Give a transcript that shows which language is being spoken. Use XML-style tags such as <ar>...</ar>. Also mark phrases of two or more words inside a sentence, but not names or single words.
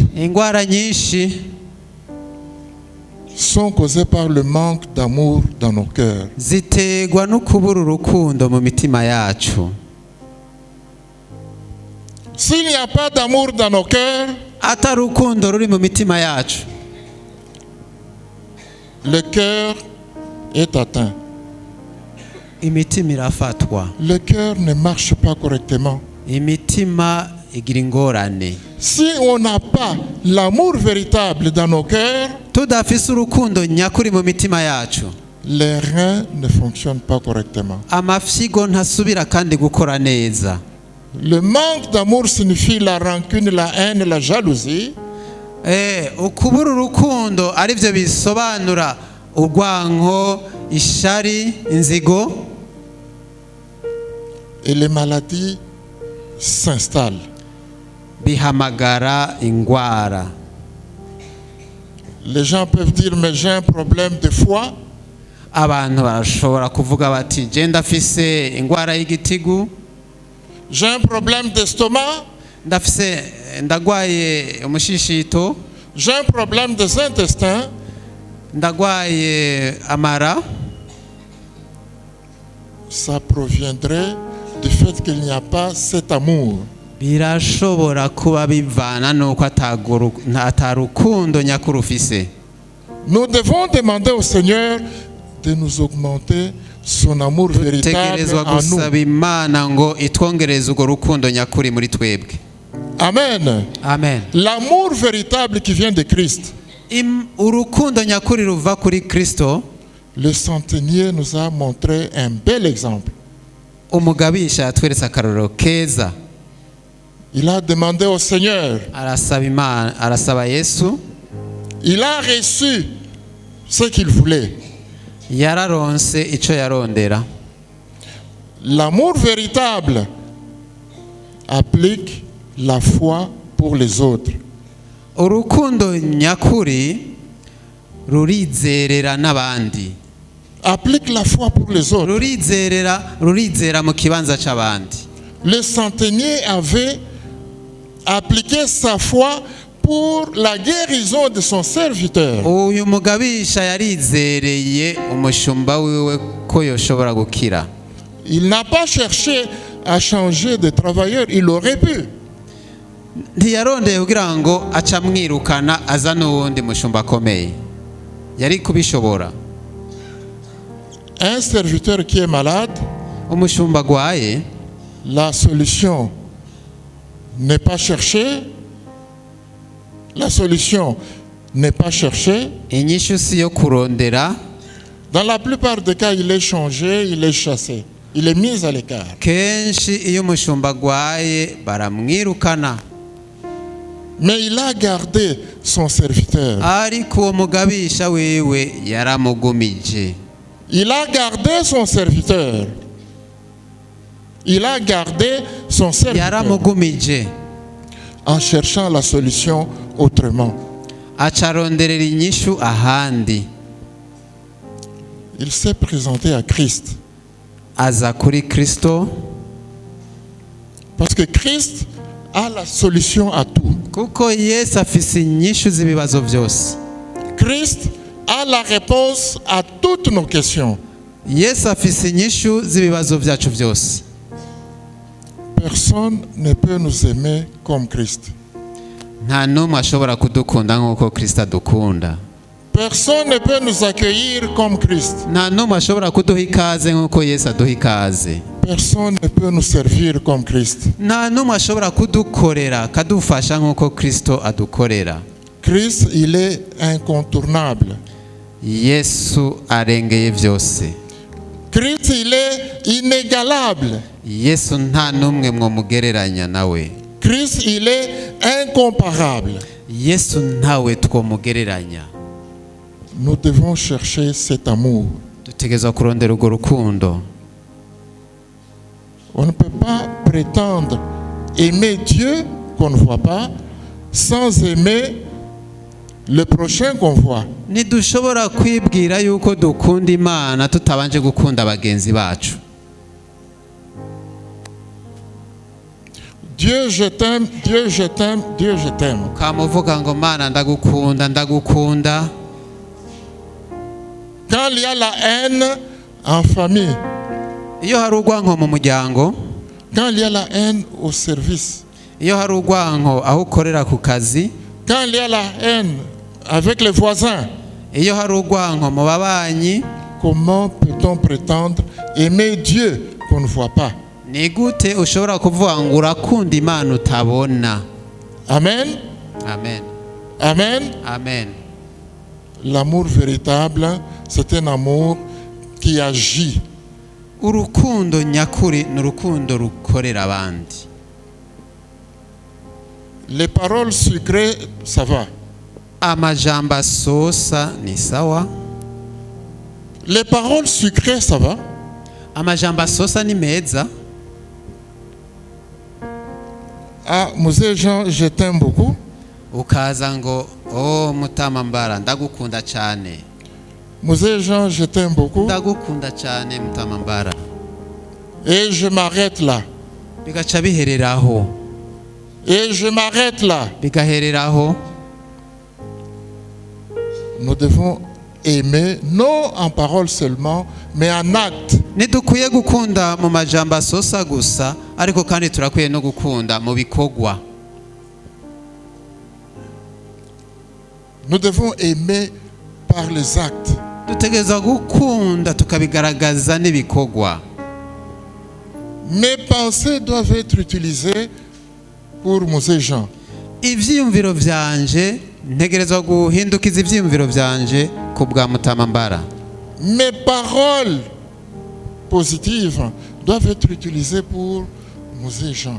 <rn>ingwara nyinshi</rn> <fr>sont causées par le manque d'amour dans nos cœurs.</fr> <rn>ziterwa no kubura urukundo mu mitima yacu.</rn> <fr>S'il n'y a pas d'amour dans nos cœurs,</fr> <rn>atari urukundo ruri mu mitima yacu,</rn> <fr>le cœur est atteint.</fr> <rn>imitima irafatwa,</rn> <fr>Le cœur ne marche pas correctement.</fr> <rn>imitima igira ingorane.</rn> <fr>Si on n'a pas l'amour véritable dans nos cœurs,</fr> <rn>tudafise urukundo nyakuri mu mitima yacu,</rn> <fr>les reins ne fonctionnent pas correctement.</fr> <rn>amafyigo ntasubira kandi gukora neza.</rn> <fr>Le manque d'amour signifie la rancune, la haine, la jalousie.</fr> <rn>ukubura urukundo arivyo bisobanura urwanko, ishari, inzigo,</rn> <fr>Et les maladies s'installent.</fr> <rn>bihamagara ingwara.</rn> <fr>Les gens peuvent dire, mais j'ai un problème de foie.</fr> <rn>abantu barashobora kuvuga bati je ndafise ingwara y'igitigu,</rn> <fr>J'ai un problème d'estomac.</fr> <rn>ndagwaye umushishito,</rn> <fr>J'ai un problème des intestins.</fr> <rn>ndagwaye amara.</rn> <fr>Ça proviendrait du fait qu'il n'y a pas cet amour.</fr> <rn>birashobora kuba bivana nuko atarukundo nyakuri ufise.</rn> <fr>Nous devons demander au Seigneur de nous augmenter son amour véritable</fr> <rn>tegerezwa</rn> <fr>en nous.</fr> <rn>gusaba Imana ngo itwongereze urwo rukundo nyakuri muri twebwe. Amen. Amen.</rn> <fr>L'amour véritable qui vient de Christ.</fr> <rn>urukundo nyakuri ruva kuri Kristo.</rn> <fr>Le centenier nous a montré un bel exemple.</fr> <rn>umugabisha yatweretse akarorero keza.</rn> <fr>Il a demandé au Seigneur.</fr> <rn>arasaba Yesu.</rn> <fr>Il a reçu ce qu'il voulait.</fr> <rn>yararonse ico yarondera.</rn> <fr>L'amour véritable applique la foi pour les autres.</fr> <rn>urukundo nyakuri rurizerera n'abandi.</rn> <fr>Applique la foi pour les autres.</fr> <rn>rurizera mu kibanza c'abandi.</rn> <fr>Le centenier avait appliqué sa foi pour la guérison de son serviteur.</fr> <rn>uyu mugabisha yarizereye umushumba wiwe ko yoshobora gukira.</rn> <fr>Il n'a pas cherché à changer de travailleur, il aurait pu.</fr> <rn>ntiyarondeye kugira ngo acamwirukana aza n'uwundi mushumba akomeye, yari kubishobora.</rn> <fr>Un serviteur qui est malade,</fr> <rn>umushumba agwaye,</rn> <fr>la solution n'est pas cherchée. La solution n'est pas cherchée.</fr> <rn>inyishu si yo kurondera.</rn> <fr>Dans la plupart des cas, il est changé, il est chassé, il est mis à l'écart.</fr> <rn>kenshi iyo umushumba agwaye baramwirukana.</rn> <fr>Mais il a gardé son serviteur.</fr> <rn>ariko uwo mugabisha wewe yaramugumije.</rn> <fr>Il a gardé son serviteur. Il a gardé son serviteur</fr> <rn>yaramugumije</rn> <fr>en cherchant la solution autrement.</fr> <rn>acaronderera inyishu ahandi.</rn> <fr>Il s'est présenté à Christ.</fr> <rn>aza kuri Kristo</rn> <fr>Parce que Christ a la solution à tout.</fr> <rn>kuko Yesu afise inyishu z'ibibazo byose.</rn> <fr>Christ a la réponse à toutes nos questions.</fr> <rn>Yesu afise inyishu z'ibibazo byacu byose.</rn> <fr>Personne ne peut nous aimer comme Christ.</fr> <rn>nta n'umwe ashobora kudukunda nk'uko Kristo adukunda.</rn> <fr>Personne ne peut nous accueillir comme Christ.</fr> <rn>nta n'umwe ashobora kuduha ikaze nk'uko Yesu aduha ikaze.</rn> <fr>Personne ne peut nous servir comme Christ.</fr> <rn>nta n'umwe ashobora kudukorera akadufasha nk'uko Kristo adukorera.</rn> <fr>Christ, il est incontournable.</fr> <rn>Yesu arengeye byose.</rn> <fr>Christ, il est inégalable.</fr> <rn>Yesu nta n'umwe mwomugereranya nawe.</rn> <fr>Christ, il est incomparable.</fr> <rn>Yesu ntawe twomugereranya.</rn> <fr>Nous devons chercher cet amour.</fr> <rn>dutegerezwa kurondera urwo rukundo.</rn> <fr>On ne peut pas prétendre aimer Dieu qu'on ne voit pas sans aimer le prochain qu'on voit.</fr> <rn>ntidushobora kwibwira yuko dukunda Imana tutabanje gukunda bagenzi bacu.</rn> <fr>Dieu, je t'aime, Dieu, je t'aime, Dieu, je t'aime.</fr> <rn>ukamuvuga ngo mana ndagukunda ndagukunda.</rn> <fr>Quand il y a la haine en famille,</fr> <rn>Iyo hari urwanko mu muryango,</rn> <fr>quand il y a la haine au service,</fr> <rn>iyo hari urwanko aho ukorera ku kazi,</rn> <fr>quand il y a la haine avec les voisins,</fr> <rn>iyo hari urwanko mu babanyi,</rn> <fr>comment peut-on prétendre aimer Dieu qu'on ne voit pas?</fr> <rn>ni gute ushobora kuvuga ngo urakunda Imana utabona? Amen. Amen. Amen. Amen.</rn> <fr>L'amour véritable, c'est un amour qui agit.</fr> <rn>Urukundo nyakuri ni urukundo rukorera abandi.</rn> <fr>Les paroles sucrées, ça va.</fr> <rn>Amajambo asosa ni sawa.</rn> <fr>Les paroles sucrées, ça va.</fr> <rn>Amajambo asosa ni meza.</rn> <fr>Ah, Mzee Jean, je t'aime beaucoup.</fr> <rn>Ukaza ngo oh Mutamambara ndagukunda cyane.</rn> <fr>Mzee Jean, je t'aime beaucoup.</fr> <rn>Ndagukunda cyane Mutamambara.</rn> <fr>Et je m'arrête là.</fr> <rn>Bigaca bihereraho.</rn> <fr>Et je m'arrête là.</fr> <rn>Bigahereraho.</rn> <fr>Nous devons aimer, non en parole seulement, mais en acte.</fr> <rn>Ntidukwiye gukunda mu majambo asosa gusa, ariko kandi turakwiye no gukunda mu bikorwa.</rn> <fr>Nous devons aimer par les actes.</fr> <rn>Dutegereza gukunda tukabigaragaza n'ibikorwa.</rn> <fr>Mes pensées doivent être utilisées pour Mzee Jean.</fr> <rn>Ivyiyumviro vyanje ntegerezwa guhindukiza ivyiyumviro vyanje ku bwa Mutamambara.</rn> <fr>Mes paroles positives doivent être utilisées pour Mzee Jean.</fr>